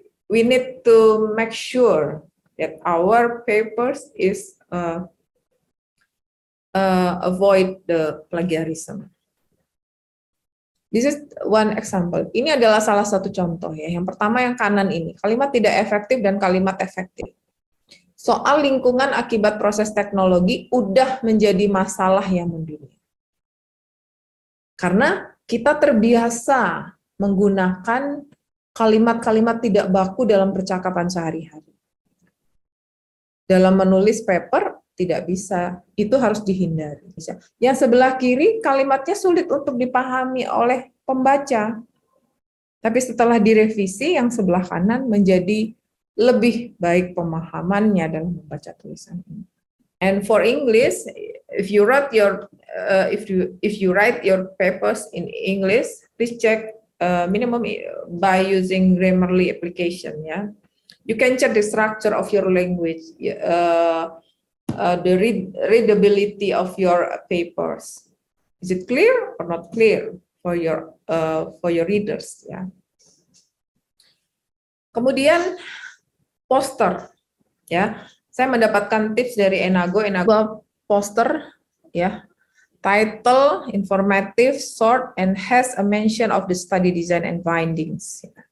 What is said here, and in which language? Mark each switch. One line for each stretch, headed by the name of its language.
English: We need to make sure that our papers is avoid the plagiarism. This is one example.
Indonesian: Ini adalah salah satu contoh ya. Yang pertama yang kanan ini, kalimat tidak efektif dan kalimat efektif. Soal lingkungan akibat proses teknologi udah menjadi masalah yang mendunia. Karena kita terbiasa menggunakan kalimat-kalimat tidak baku dalam percakapan sehari-hari. Dalam menulis paper tidak bisa, itu harus dihindari. Yang sebelah kiri kalimatnya sulit untuk dipahami oleh pembaca, tapi setelah direvisi yang sebelah kanan menjadi lebih baik pemahamannya dalam membaca tulisan ini.
English: And for English, if you write your papers in English, please check minimum by using Grammarly application. Yeah, you can check the structure of your language, the readability of your papers. Is it clear or not clear for your readers?
Indonesian: Ya. Kemudian poster, ya. Saya mendapatkan tips dari Enago poster, ya.
English: Title, informative, short, and has a mention of the study design and findings.